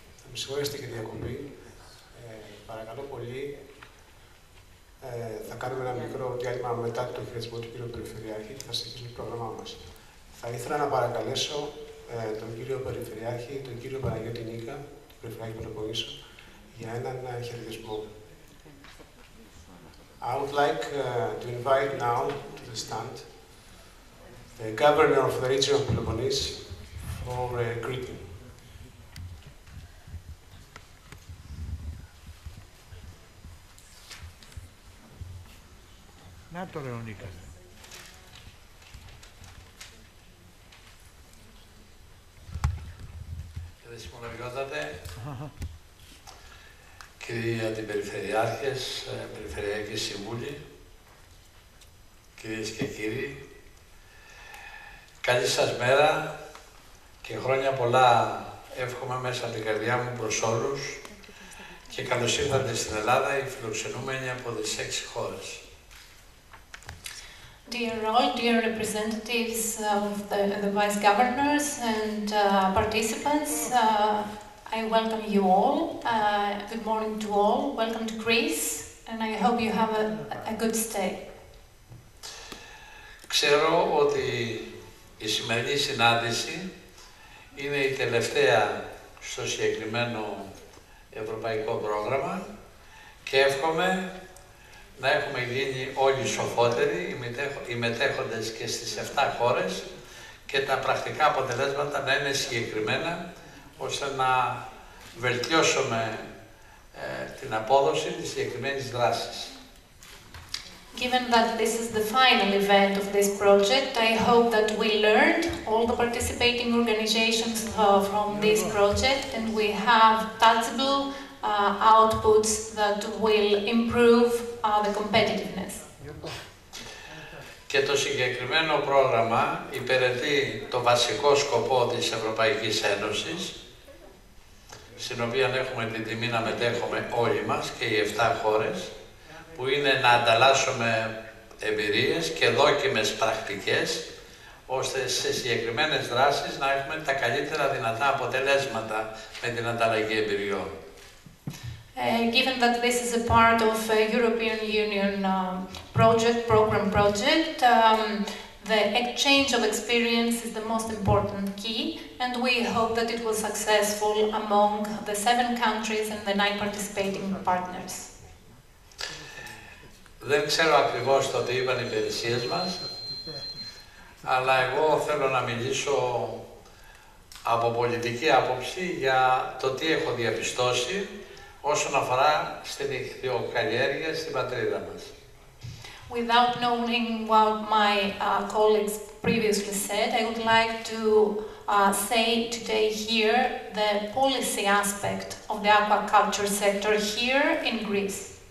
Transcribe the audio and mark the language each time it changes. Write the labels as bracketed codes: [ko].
[el] Με συγχωρέσετε και διακοπή. Παρακαλώ πολύ, θα κάνουμε ένα μικρό διάλειμμα μετά το χειρισμό του κύριου Περιφερειάρχη και θα συνεχίσουμε το πρόγραμμά μας. Θα ήθελα να παρακαλέσω τον κύριο Περιφερειάρχη, τον κύριο Παναγιώτη Νίκα, τον Περιφερειάρχη Πελοποννήσου, για έναν χαιρετισμό. [en] I would like to invite now to the stand the governor of the region of Peloponnese for a greeting. [el] Να το ρε ο Νίκας. Κύριε Συμμοναριότατε, κύριοι αντιπεριφερειάρχες, περιφερειακοί σύμβουλοι, κυρίες και κύριοι, καλή σας μέρα και χρόνια πολλά εύχομαι μέσα από την καρδιά μου προς όλους και καλώς ήρθατε στην Ελλάδα, οι φιλοξενούμενοι από τις 6 χώρες. [en] Dear all, dear representatives of the vice governors and participants, I welcome you all. Good morning to all. Welcome to Greece, and I hope you have a good stay. [el] Ξέρω ότι η σημερινή συνάντηση είναι η τελευταία στο συγκεκριμένο ευρωπαϊκό πρόγραμμα και εύχομαι να έχουμε γίνει όλοι σοφότεροι, οι μετέχοντες και στις 7 χώρες και τα πρακτικά αποτελέσματα να είναι συγκεκριμένα ώστε να βελτιώσουμε την απόδοση της συγκεκριμένης δράσης. [en] Given that this is the final event of this project, I hope that we learned, all the participating organizations from this project, and we have tangible outputs that will improve the competitiveness. [el] Και το συγκεκριμένο πρόγραμμα υπηρετεί το βασικό σκοπό της Ευρωπαϊκής Ένωσης, στην οποία έχουμε την τιμή να μετέχουμε όλοι μας και οι 7 χώρες, που είναι να ανταλλάσσουμε εμπειρίες και δόκιμες πρακτικές, ώστε σε συγκεκριμένες δράσεις να έχουμε τα καλύτερα δυνατά αποτελέσματα με την ανταλλαγή εμπειριών. [en] Given that this is a part of a European Union program project, the exchange of experience is the most important key, and we hope that it was successful among the 7 countries and the 9 participating partners. [el] Δεν ξέρω ακριβώς το τι είπαν οι υπηρεσίες μας, αλλά εγώ θέλω να μιλήσω από πολιτική άποψη για το τι έχω διαπιστώσει όσον αφορά στην ιχθυοκαλλιέργεια στην πατρίδα μας. [en] Without knowing what my colleagues previously said, I would like to say today here the policy aspect of the aquaculture sector here in Greece.